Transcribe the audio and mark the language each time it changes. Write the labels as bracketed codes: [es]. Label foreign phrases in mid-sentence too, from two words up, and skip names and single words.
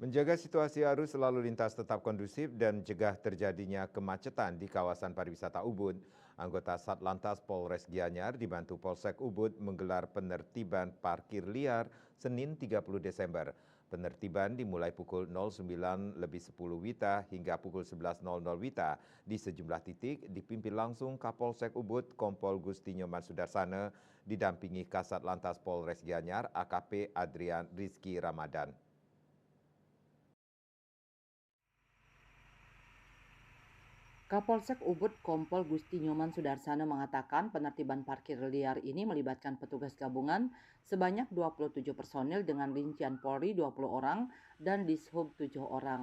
[id] Menjaga situasi arus lalu lintas tetap kondusif dan cegah terjadinya kemacetan di kawasan pariwisata Ubud, anggota Satlantas Polres Gianyar dibantu Polsek Ubud menggelar penertiban parkir liar Senin 30 Desember. Penertiban dimulai pukul 09.10 WITA hingga pukul 11.00 WITA di sejumlah titik dipimpin langsung Kapolsek Ubud Kompol Gusti Nyoman Sudarsana didampingi Kasat Lantas Polres Gianyar AKP Adrian Rizky Ramadan. Kapolsek Ubud Kompol Gusti Nyoman Sudarsana mengatakan penertiban parkir liar ini melibatkan petugas gabungan sebanyak 27 personil dengan rincian Polri 20 orang dan Dishub 7 orang.